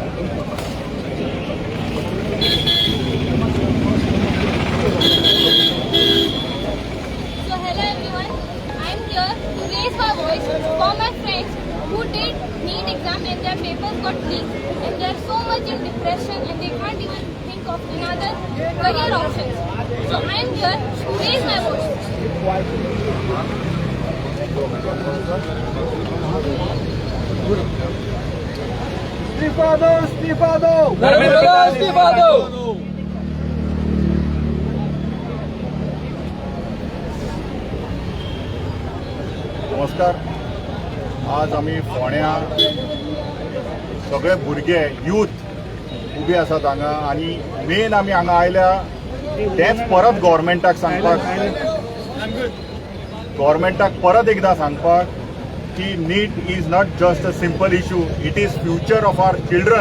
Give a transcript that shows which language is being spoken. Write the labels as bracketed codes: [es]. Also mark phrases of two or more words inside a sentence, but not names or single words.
[en] So hello everyone, I am here to raise my voice for my friends who did NEET exam and their papers got leaked, and they are so much in depression and they can't even think of another career options. So So I am here to raise my voice. [hi] धर्मेंद्र प्रधान इस्तीफा दो. [kok] नमस्कार. आज आमी फोण्या सगळे भुरगे यूथ उबे आसात हांगा आनी मेन आमी हांगा आयल्या तेच परत गव्हर्मेंटाक परत एकदां सांगपाक की [en] NEET is not just a simple issue, it is future of our children.